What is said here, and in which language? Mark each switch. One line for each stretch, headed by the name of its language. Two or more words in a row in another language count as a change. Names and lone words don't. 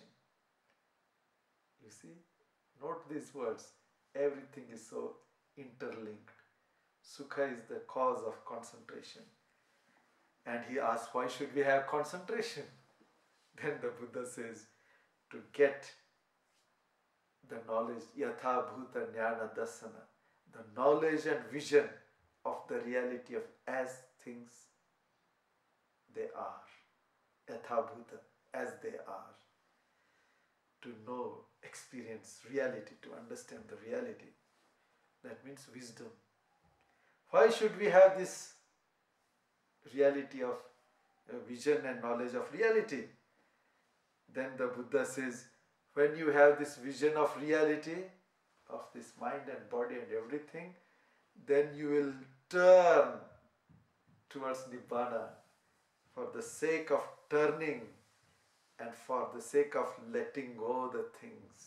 English: You see? Note these words. Everything is so interlinked. Sukha is the cause of concentration. And he asks, why should we have concentration? Then the Buddha says, to get the knowledge,
Pali: yatha bhuta jnana dasana,
English: the knowledge and vision of the reality of as things they are.
Pali: Yatha bhuta,
English: as they are. To know, experience reality, to understand the reality. That means wisdom. Why should we have this reality of vision and knowledge of reality? Then the Buddha says, when you have this vision of reality, of this mind and body and everything, then you will turn towards Nibbana for the sake of turning and for the sake of letting go the things.